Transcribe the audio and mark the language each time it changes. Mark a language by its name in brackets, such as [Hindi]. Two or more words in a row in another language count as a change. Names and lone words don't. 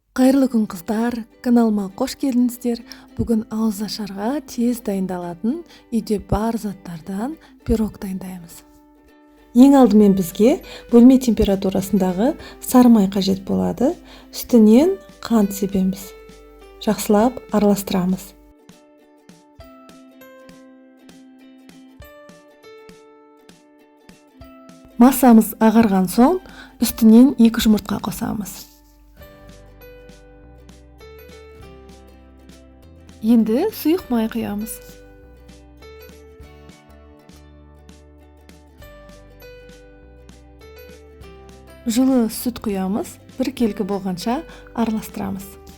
[Kyrgyz] Кайырлы күн кыздар, каналыма кош келдиңиздер. Бүгүн ауыз ашарга тез дайындалатын үйдө бар заттардан пирог дайындайбыз. Эң алдымен бизге бөлме температурасындагы сары май кажет болот. Үстүнөн кант себебиз. Жакшылап аралаштырабыз. Массамыз агарган соң үстүнөн 2 жумуртка косабыз. [Kazakh] Енді сұйық май құямыз. Жылы сүт құямыз, бір келкі болғанша араластырамыз.